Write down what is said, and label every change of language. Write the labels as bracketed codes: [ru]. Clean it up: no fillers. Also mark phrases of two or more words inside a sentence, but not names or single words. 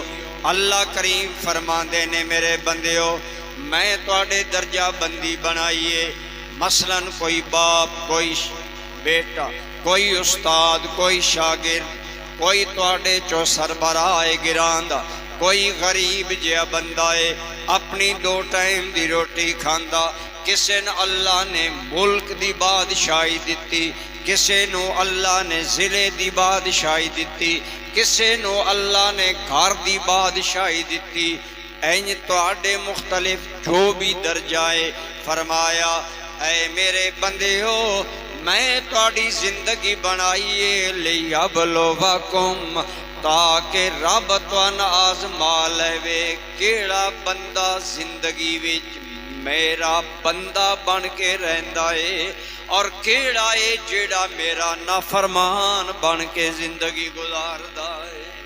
[pa] اللہ کریم فرماندے نے میرے بندیو، میں تواڈے درجہ بندی بنائیے. مثلا کوئی باپ، کوئی بیٹا، کوئی استاد، کوئی شاگرد، کوئی تواڈے چو سربراہ گران دا، کوئی غریب جہا بندہ ہے، اپنی 2 ٹائم دی روٹی کھاندا، کسے نو اللہ نے ملک دی بادشاہی دتی، کسے نو اللہ نے ضلع دی بادشاہی دتی، کسے نو اللہ نے گھر دی بادشاہی دتی۔ اینج تواڈے مختلف جو بھی درجائے، فرمایا اے میرے بندیو میں تواڈی زندگی بنائیے لیبلوکم، تاکہ رب تواں آزما لے کیڑا بندہ زندگی وچ میرا بندہ بن کے رہندا ہے اور کیڑا ہے جیڑا میرا نافرمان بن کے زندگی گزاردا ہے۔